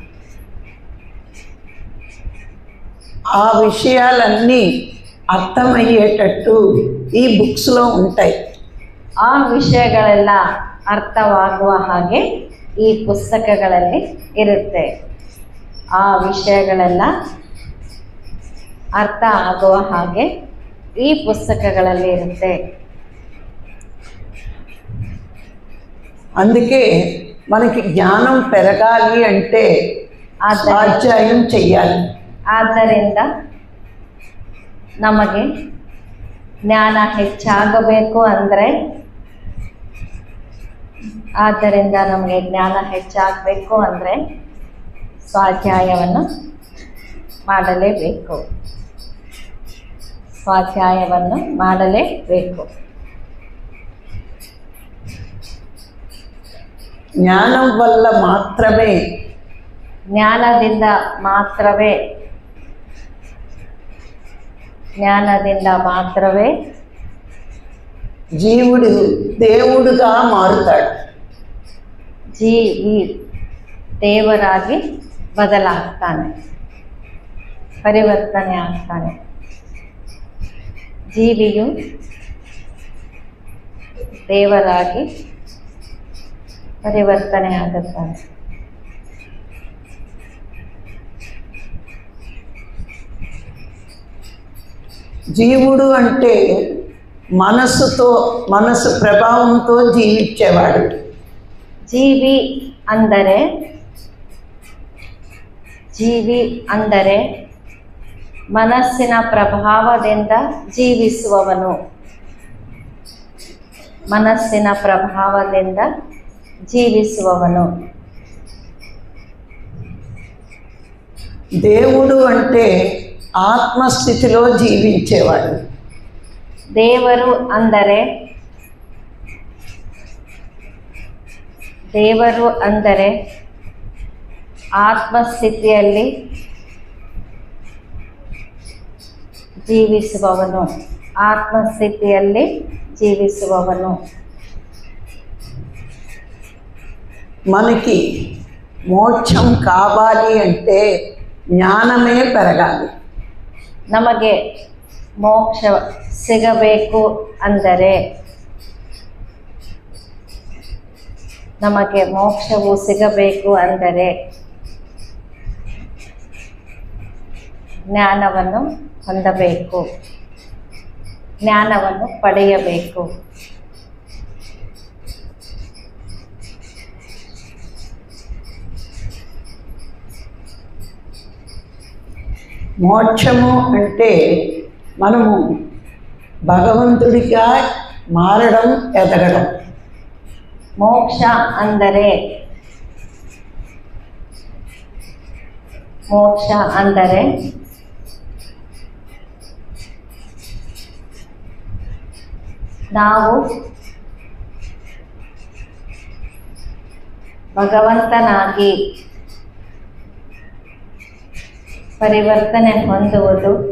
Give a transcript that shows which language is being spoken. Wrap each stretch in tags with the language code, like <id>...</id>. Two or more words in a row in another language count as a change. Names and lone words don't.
<te>ఆ విషయాలన్నీ అర్థమయ్యేటట్టు ఈ బుక్స్లో ఉంటాయి.</te> <kn>ಆ ವಿಷಯಗಳೆಲ್ಲ ಅರ್ಥವಾಗುವ ಹಾಗೆ ಈ ಪುಸ್ತಕಗಳಲ್ಲಿ ಇರುತ್ತೆ. ಆ ವಿಷಯಗಳೆಲ್ಲ ಅರ್ಥ ಆಗುವ ಹಾಗೆ ಈ ಪುಸ್ತಕಗಳಲ್ಲಿ ಇರುತ್ತೆ.</kn> <te>అందుకే మనకి జ్ఞానం పెరగాలి అంటే స్వాధ్యాయం చెయ్యాలి.</te> <kn>ಆದ್ದರಿಂದ ನಮಗೆ ಜ್ಞಾನ ಹೆಚ್ಚಾಗಬೇಕು ಅಂದರೆ ಸ್ವಾಧ್ಯಾಯವನ್ನು ಮಾಡಲೇಬೇಕು. ಸ್ವಾಧ್ಯಾಯವನ್ನು ಮಾಡಲೇಬೇಕು.</kn> <te>జ్ఞానం వల్ల మాత్రమే,</te> <kn>ಜ್ಞಾನದಿಂದ ಮಾತ್ರವೇ</kn> <te>జీవుడు దేవుడుగా మారుతాడు.</te> <kn>ಜೀವಿ ದೇವರಾಗಿ ಬದಲಾಗ್ತಾನೆ, ಪರಿವರ್ತನೆ ಆಗ್ತಾನೆ. ಜೀವಿಯು ದೇವರಾಗಿ ಪರಿವರ್ತನೆ ಆಗುತ್ತಾನೆ.</kn> <te>జీవుడు అంటే మనసు ప్రభావంతో జీవించేవాడు.</te> <kn>ಜೀವಿ ಅಂದರೆ ಮನಸ್ಸಿನ ಪ್ರಭಾವದಿಂದ ಜೀವಿಸುವವನು. ಮನಸ್ಸಿನ ಪ್ರಭಾವದಿಂದ ಜೀವಿಸುವವನು.</kn> <te>దేవుడు అంటే ఆత్మస్థితిలో జీవించేవాడు.</te> <kn>ದೇವರು ಅಂದರೆ ಆತ್ಮಸ್ಥಿತಿಯಲ್ಲಿ ಜೀವಿಸುವವನು. ಆತ್ಮಸ್ಥಿತಿಯಲ್ಲಿ ಜೀವಿಸುವವನು.</kn> <te>మనకి మోక్షం కావాలి అంటే జ్ఞానమే పెరగాలి.</te> <kn>ನಮಗೆ ಮೋಕ್ಷ ಸಿಗಬೇಕು ಅಂದರೆ, ನಮಗೆ ಮೋಕ್ಷವು ಸಿಗಬೇಕು ಅಂದರೆ ಜ್ಞಾನವನ್ನು ಹೊಂದಬೇಕು, ಜ್ಞಾನವನ್ನು ಪಡೆಯಬೇಕು.</kn> <te>మోక్షము అంటే మనము భగవంతుడిగా మారడం, ఎదగడం.</te> <kn>ಮೋಕ್ಷ ಅಂದರೆ ನಾವು ಭಗವಂತನಾಗಿ ಪರಿವರ್ತನೆ ಹೊಂದುವುದು.</kn>